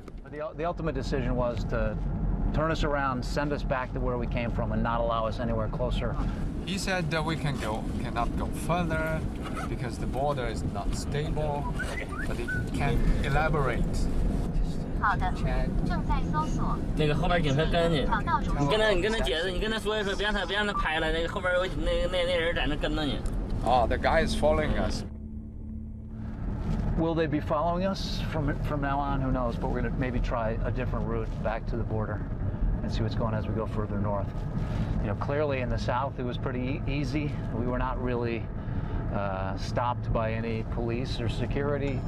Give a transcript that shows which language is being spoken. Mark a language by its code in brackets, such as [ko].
[en] The ultimate decision was to turn us around, send us back to where we came from, and not allow us anywhere closer. He said that we cannot go further because the border is not stable, but he can elaborate. [zh] 好的，正在搜索。那个后边警车跟着你，你跟他解释，你跟他说一说，别让他拍了。那个后边有那人在那跟着你。 [en] Oh, the guy is following us. Will they be following us from now on? Who knows? But we're going to maybe try a different route back to the border and see what's going on as we go further north. You know, clearly in the south it was pretty easy. We were not really stopped by any police or security.